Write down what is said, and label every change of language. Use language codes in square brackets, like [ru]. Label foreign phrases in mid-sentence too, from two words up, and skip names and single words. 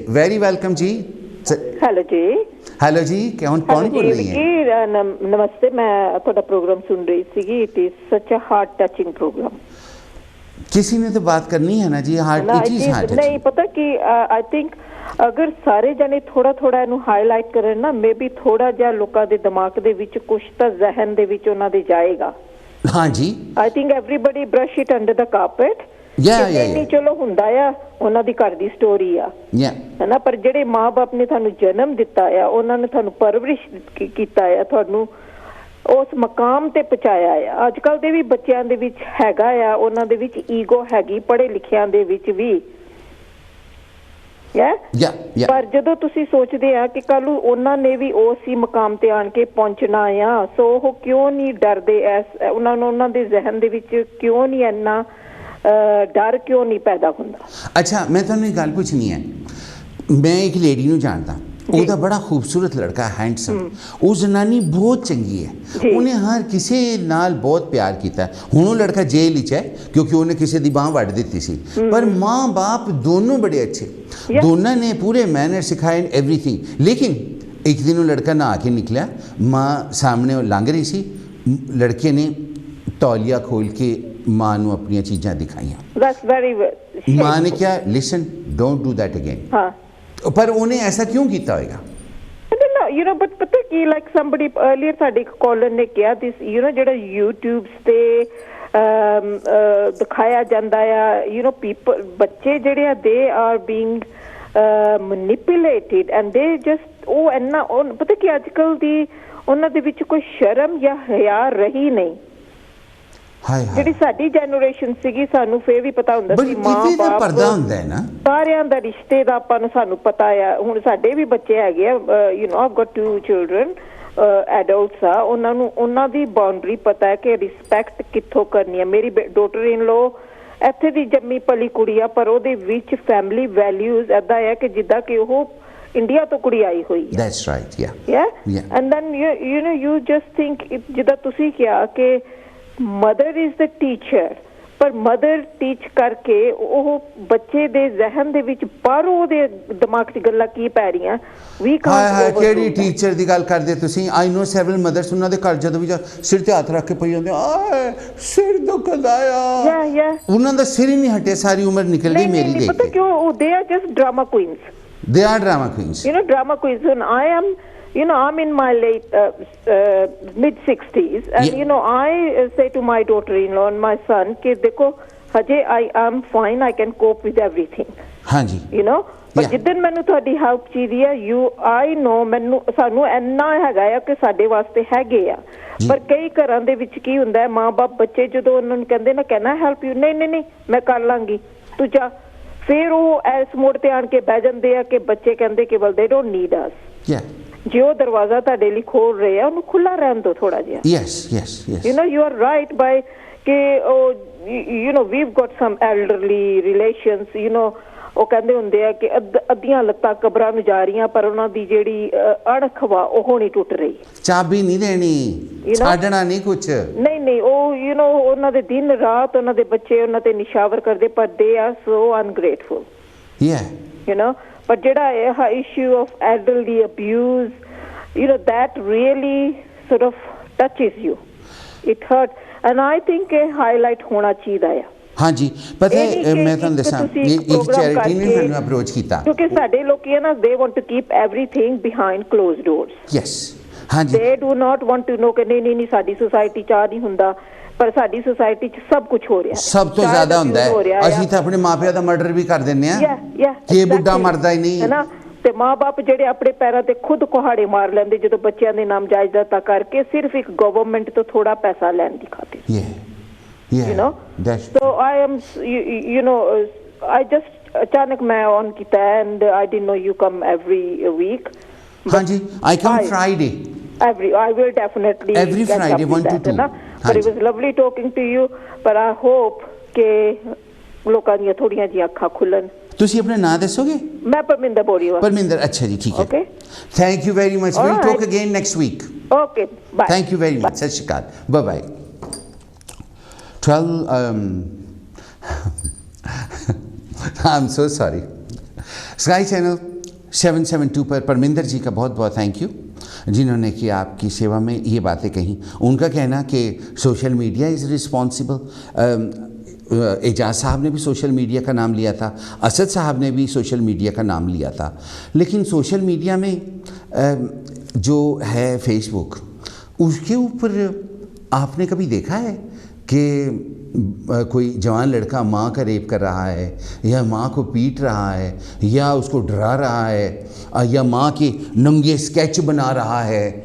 [en] very welcome जी। [hi] हेलो जी। हेलो जी, कौन बोल रही हैं? नमस्ते, मैं थोड़ा प्रोग्राम सुन रही थी। [en] it is such a heart touching program. [hi] किसी ने तो बात करनी है ना जी, [en] heart it is heart touching. [hi] नहीं पता कि [en] I think [pa] अगर ਸਾਰੇ ਜਣੇ ਥੋੜਾ ਥੋੜਾ ਇਹਨੂੰ ਹਾਈਲਾਈਟ ਕਰਨ ਨਾ, ਮੇਬੀ ਥੋੜਾ ਜਿਹਾ ਲੋਕਾਂ ਦੇ ਦਿਮਾਗ ਦੇ ਵਿੱਚ ਕੁਝ ਤਾਂ ਜ਼ਿਹਨ ਦੇ ਵਿੱਚ ਉਹਨਾਂ ਦੇ ਜਾਏਗਾ। [hi] हाँ जी, [en] I think everybody brush it under the carpet. [hi] नहीं [pa] चलो ਹੁੰਦਾ ਆ ਉਹਨਾਂ ਦੀ ਘਰ ਦੀ ਸਟੋਰੀ ਆ, ਹੈ ਨਾ, ਪਰ ਜਿਹੜੇ ਮਾਂ-ਬਾਪ ਨੇ ਤੁਹਾਨੂੰ ਜਨਮ ਦਿੱਤਾ ਆ, ਉਹਨਾਂ ਨੇ ਤੁਹਾਨੂੰ ਪਰਵਰਿਸ਼ ਕੀਤਾ ਆ, ਤੁਹਾਨੂੰ ਉਸ ਮਕਾਮ ਤੇ ਪਹੁੰਚਾਇਆ ਆ। ਅੱਜ ਕੱਲ ਦੇ ਵੀ ਬੱਚਿਆਂ ਦੇ ਵਿੱਚ ਹੈਗਾ ਆ, ਉਹਨਾਂ ਦੇ ਵਿੱਚ ਈਗੋ ਹੈਗੀ, ਪੜ੍ਹੇ ਲਿਖਿਆਂ ਦੇ ਵਿੱਚ ਵੀ ਪਰ ਜਦੋਂ ਤੁਸੀਂ ਸੋਚਦੇ ਆ ਕਿ ਕੱਲ ਉਹਨਾਂ ਨੇ ਵੀ ਉਸ ਹੀ ਮਕਾਮ ਤੇ ਆਣ ਕੇ ਪਹੁੰਚਣਾ ਆ, ਸੋ ਉਹ ਕਿਉਂ ਨਹੀਂ ਡਰਦੇ? ਉਹਨਾਂ ਨੂੰ ਉਹਨਾਂ ਦੇ ਜ਼ਿਹਨ ਦੇ ਵਿੱਚ ਕਿਉਂ ਨਹੀਂ ਇੰਨਾ [hi] डर क्यों नहीं पैदा होता? [pa] ਅੱਛਾ, ਮੈਂ ਤੁਹਾਨੂੰ ਇੱਕ ਗੱਲ ਪੁੱਛਣੀ ਹੈ। ਮੈਂ ਇੱਕ ਲੇਡੀ ਨੂੰ ਜਾਣਦਾ, ਉਹਦਾ ਬੜਾ ਖੂਬਸੂਰਤ ਲੜਕਾ, ਹੈਂਡਸਮ। ਉਹ ਜ਼ਨਾਨੀ ਬਹੁਤ ਚੰਗੀ ਹੈ, ਉਹਨੇ ਹਰ ਕਿਸੇ ਨਾਲ ਬਹੁਤ ਪਿਆਰ ਕੀਤਾ। ਹੁਣ ਉਹ ਲੜਕਾ ਜੇਲ੍ਹ ਵਿੱਚ ਹੈ ਕਿਉਂਕਿ ਉਹਨੇ ਕਿਸੇ ਦੀ ਬਾਂਹ ਵੱਢ ਦਿੱਤੀ ਸੀ, ਪਰ ਮਾਂ ਬਾਪ ਦੋਨੋਂ ਬੜੇ ਅੱਛੇ, ਦੋਨਾਂ ਨੇ ਪੂਰੇ ਮੈਨਰ ਸਿਖਾਏ, एवरीथिंग। [hi] लेकिन एक दिन वो लड़का नहा के निकला, माँ सामने [pa] ਲੰਘ ਰਹੀ ਸੀ, [hi] लड़के ने तौलिया खोल के माँ [pa] ਨੂੰ ਆਪਣੀ ਚੀਜ਼ਾਂ ਦਿਖਾਈਆਂ। [hi] माँ ने क्या, [en] listen, don't do that again. [hi] पर उन्हें ऐसा क्यों किया होगा? [en] You know, but [pa] ਪਤਾ ਕਿ [en] like somebody earlier [pa] ਸਾਡੇ ਕਾਲਰ ਨੇ ਕਿਆ [en] this, you know, [pa] ਜਿਹੜਾ YouTube ਤੇ ਦਿਖਾਇਆ ਜਾਤਾ ਹੈ, [en] you know, people, [pa] ਬੱਚੇ ਜਿਹੜੇ [en] they are being manipulated and they just [pa] ਉਹ ਇੰਨਾ ਪਤਾ ਕਿ ਅੱਜ ਕੱਲ ਦੀ ਉਹਨਾਂ ਦੇ ਵਿੱਚ ਕੋਈ ਸ਼ਰਮ ਜਾਂ ਹਿਆ ਰਹੀ ਨਹੀਂ। ਜਿਹੜੀ ਸਾਡੀ ਜਨਰੇਸ਼ਨ ਸੀਗੀ, ਸਾਨੂੰ ਫੇਰ ਵੀ ਪਤਾ ਹੁੰਦਾ ਸੀ ਮਾਂ ਬਾਪ ਪਰਦਾ ਹੁੰਦਾ ਹੈ ਨਾ, ਸਾਰਿਆਂ ਦਾ ਰਿਸ਼ਤੇ ਦਾ ਆਪਾਂ ਨੂੰ ਸਾਨੂੰ ਪਤਾ ਆ। ਹੁਣ ਸਾਡੇ ਵੀ ਬੱਚੇ ਹੈਗੇ ਆ, [en] you know, ਆਈ've got 2 children, [pa] ਐਡਲਟਸ ਆ, ਉਹਨਾਂ ਨੂੰ ਉਹਨਾਂ ਦੀ ਬਾਉਂਡਰੀ ਪਤਾ ਹੈ ਕਿ ਰਿਸਪੈਕਟ ਕਿੱਥੋਂ ਕਰਨੀ ਹੈ। ਮੇਰੀ [en] daughter in law [pa] ਇੱਥੇ ਦੀ ਜੰਮੀ ਪਲੀ ਕੁੜੀ ਆ, ਪਰ ਉਹਦੇ ਵਿੱਚ [en] family values [pa] ਏਦਾਂ ਆ ਕਿ ਜਿੱਦਾਂ ਕਿ ਉਹ ਇੰਡੀਆ ਤੋਂ ਕੁੜੀ ਆਈ ਹੋਈ ਹੈ। [en] That's right, yeah. And then you know, you just think, [pa] ਜਿੱਦਾਂ ਤੁਸੀਂ ਕਿਹਾ ਕਿ [en] mother is the teacher, [pa] ਪਰ [en] mother teach [pa] ਕਰਕੇ ਉਹ ਬੱਚੇ ਦੇ ਜ਼ਿਹਨ ਦੇ ਵਿੱਚ ਬਾਹਰੋਂ ਉਹਦੇ ਦਿਮਾਗ 'ਚ ਗੱਲਾਂ ਕੀ ਪੈ ਰਹੀਆਂ ਵੀ ਹਾਏ ਕਿਹੜੀ ਟੀਚਰ ਦੀ ਗੱਲ ਕਰਦੇ ਤੁਸੀਂ? [en] I know several mothers, [pa] ਉਹਨਾਂ ਦੇ ਘਰ ਜਦੋਂ ਵੀ ਸਿਰ ਤੇ ਹੱਥ ਰੱਖ ਕੇ ਪਈ ਜਾਂਦੇ, ਆਏ ਸਿਰ ਦੁਖਦਾ ਆ, ਉਹਨਾਂ ਦਾ ਸਿਰ ਹੀ ਨਹੀਂ ਹਟੇ, ਸਾਰੀ ਉਮਰ ਨਿਕਲ ਗਈ ਮੇਰੀ ਦੇਖ ਕੇ। ਪਤਾ ਕਿਉਂ? ਉਹ [en] they are just drama queens, they are drama queens, you know, drama queens. And I am, you know, I'm in my late mid 60s, and you know, I say to my daughter-in-law and my son [pa] ਕਿ ਦੇਖੋ ਹਜੇ [en] I am fine, I can cope with everything. [hi] हाँ जी, [en] you know, [pa] ਪਰ ਜਿੱਦਣ ਮੈਨੂੰ ਤੁਹਾਡੀ help ਚਾਹੀਦੀ ਹੈ, [en] I know [pa] ਮੈਨੂੰ ਸਾਨੂੰ ਇੰਨਾ ਹੈਗਾ ਆ ਕਿ ਸਾਡੇ ਵਾਸਤੇ ਹੈਗੇ ਆ, ਪਰ ਕਈ ਘਰਾਂ ਦੇ ਵਿੱਚ ਕੀ ਹੁੰਦਾ ਹੈ, ਮਾਂ-ਬਾਪ ਬੱਚੇ ਜਦੋਂ ਉਹਨਾਂ ਨੂੰ ਕਹਿੰਦੇ ਨਾ ਕਹਿਣਾ [en] help you, [pa] ਨਹੀਂ ਮੈਂ ਕਰ ਲਾਂਗੀ ਤੂੰ ਜਾ, ਫਿਰ ਉਹ ਇਸ ਮੋੜ ਤੇ ਆਣ ਕੇ ਬਹਿ ਜਾਂਦੇ ਆ ਕਿ ਬੱਚੇ ਕਹਿੰਦੇ ਕਿ [en] well they don't need us. [pa] ਜੇ ਉਹ ਦਰਵਾਜ਼ਾ ਤੁਹਾਡੇ ਲਈ ਖੋਲ ਰਹੇ ਆ, ਉਹਨੂੰ ਖੁੱਲਾ ਰਹਿਣ ਦਿਓ ਥੋੜਾ ਜਿਹਾ। [en] yes you know, you are right by [pa] ਕਿ [en] you know, we've got some elderly relations, you know, [pa] ਉਹ ਕਹਿੰਦੇ ਹੁੰਦੇ ਆ ਕਿ ਅੱਧੀਆਂ ਲੱਤਾਂ ਕਬਰਾਂ ਨੂੰ ਜਾ ਰਹੀਆਂ, ਪਰ ਉਹਨਾਂ ਦੀ ਜਿਹੜੀ ਅਣਖ ਵਾ ਉਹ ਨਹੀਂ ਟੁੱਟ ਰਹੀ। ਚਾਬੀ ਨਹੀਂ ਦੇਣੀ, ਛੱਡਣਾ ਨਹੀਂ ਕੁਛ, ਨਹੀਂ [en] ਉਹ you know, [pa] ਉਹਨਾਂ ਦੇ ਦਿਨ ਰਾਤ ਉਹਨਾਂ ਦੇ ਬੱਚੇ ਉਹਨਾਂ ਤੇ ਨਿਸ਼ਾਵਰ ਕਰਦੇ, ਪਰ [en] they are so ungrateful, you know। [pa] ਪਰ ਜਿਹੜਾ ਇਹ [en] issue of elderly abuse, you know, that really sort of touches you, it hurts, and I think [pa] ਇਹ highlight ਹੋਣਾ ਚਾਹੀਦਾ ਆ। [hi] हाँ जी, पता है मैं [pa] ਤੁਹਾਨੂੰ ਦੱਸਾਂ, ਇੱਕ ਚੈਰਿਟੀ ਨੇ ਸਾਨੂੰ ਅਪਰੋਚ ਕੀਤਾ, ਕਿਉਂਕਿ ਸਾਡੇ ਲੋਕੀ ਹੈ ਨਾ, [en] they want to keep everything behind closed doors. yes, [hi] हाँ जी, [en] they do not want to know [pa] ਕਿ ਨਹੀਂ ਸਾਡੀ ਸੁਸਾਇਟੀ ਚ ਨਹੀਂ ਹੁੰਦਾ, ਪਰ ਸਾਡੀ ਸੁਸਾਇਟੀ ਚ ਸਭ ਕੁਝ ਹੋ ਰਿਹਾ ਹੈ, ਸਭ ਤੋਂ ਜ਼ਿਆਦਾ ਹੁੰਦਾ ਹੈ। ਅਸੀਂ ਤਾਂ ਆਪਣੇ ਮਾਪਿਆਂ ਦਾ ਮਰਡਰ ਵੀ ਕਰ ਦਿੰਨੇ ਆ ਕਿ ਇਹ ਬੁੱਢਾ ਮਰਦਾ ਹੀ ਨਹੀਂ, ਹੈ ਨਾ। ਤੇ ਮਾਂ-ਬਾਪ ਜਿਹੜੇ ਆਪਣੇ ਪੈਰਾਂ ਤੇ ਖੁਦ ਕੁਹਾੜੇ ਮਾਰ ਲੈਂਦੇ ਜਦੋਂ ਬੱਚਿਆਂ ਦੇ ਨਾਮ ਜਾਇਦਾਦਾਂ ਕਰਕੇ, ਸਿਰਫ ਇੱਕ ਗਵਰਨਮੈਂਟ ਤੋਂ ਥੋੜਾ ਪੈਸਾ ਲੈਣ ਦੀ ਖਾਤਰ। [en] you know, so I am, you know, I just achanak मैं on kita, and I didn't know you come every week. हाँ जी, I come Friday. I will definitely every Friday 1 to 2. But it was lovely talking to you. But I hope [pa] ਕਿ ਲੋਕਾਂ ਦੀਆਂ ਥੋੜੀਆਂ ਜਿਹੀਆਂ ਅੱਖਾਂ ਖੁੱਲਣ। ਤੁਸੀਂ ਆਪਣਾ ਨਾਮ ਦੱਸੋਗੇ? ਮੈਂ ਪਰਮਿੰਦਰ ਬੋਰੀਵਾ। ਪਰਮਿੰਦਰ, ਅੱਛਾ ਜੀ, ਠੀਕ ਹੈ। [en] Okay. Thank you very much. We'll talk again next week. Okay, bye. Thank you very much. [pa] ਸਤਿ ਸ਼੍ਰੀ ਅਕਾਲ, [en] bye bye. 12 I'm so sorry. [hi] Sky Channel 772 पर परमिंदर जी का बहुत बहुत [en] thank you, [hi] जिन्होंने कि आपकी सेवा में ये बातें कही। उनका कहना कि [en] social media is responsible. [hi] एजाज साहब ने भी [en] social media [hi] का नाम लिया था, असद साहब ने भी [en] social media [hi] का नाम लिया था, लेकिन [en] social media [hi] में जो है फेसबुक, उसके ऊपर आपने कभी देखा है कि कोई जवान लड़का माँ का रेप कर रहा है, या माँ को पीट रहा है, या उसको डरा रहा है, या माँ के नंगे स्केच बना रहा है?